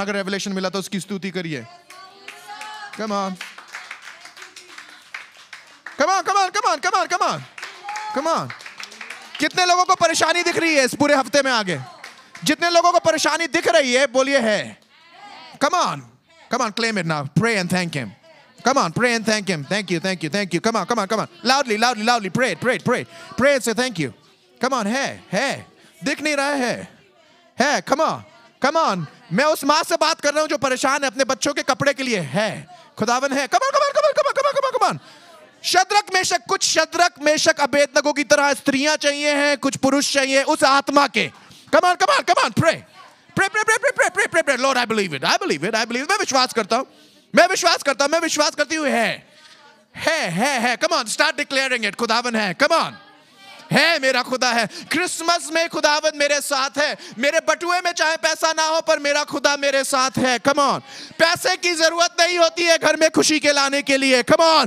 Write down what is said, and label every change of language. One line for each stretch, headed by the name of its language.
Hindi: अगर रेवलेशन मिला तो उसकी स्तुति करिए.
English: Come on, come on, come on, come on, come on, come on, come on.
Hindi: कितने लोगों को परेशानी दिख रही है इस पूरे हफ्ते में? आगे जितने लोगों को परेशानी दिख रही है बोलिए है.
English: Come on, come on, claim it now. Pray and thank him. Come on, pray and thank him. Thank you, thank you, thank you. Come on, come on, come on. Loudly, loudly, loudly. Pray it, pray it, pray it. Pray and say thank you. Come on,
Hindi: है. दिख नहीं रहा है.
English: Come on, come on.
Hindi: मैं उस माँ से बात कर रहा हूँ जो परेशान है अपने बच्चों के कपड़े के लिए. है, खुदावन है.
English: Come on, come on, come on, come on, come on, come on, come on.
Hindi: Shadrach Meshach, कुछ शद्रक मेशक अबेदनगो की तरह स्त्रियां चाहिए हैं, कुछ पुरुष चाहिए उस आत्मा के.
English: Come on, come on, come on. Pray, pray, pray, pray, pray, pray, pray, pray. Lord, I believe it. I believe it. I believe it.
Hindi: मैं विश्वास करता हूँ. मैं विश्वास करता हूं, मैं विश्वास करती हूँ. है.
English: Come on, start declaring it.
Hindi: खुदावन है.
English: Come on.
Hindi: है, मेरा खुदा है. क्रिसमस में खुदावन मेरे साथ है. मेरे बटुए में चाहे पैसा ना हो पर मेरा खुदा मेरे साथ है.
English: Come on.
Hindi: पैसे की जरूरत नहीं होती है घर में खुशी के लाने के लिए.
English: Come on.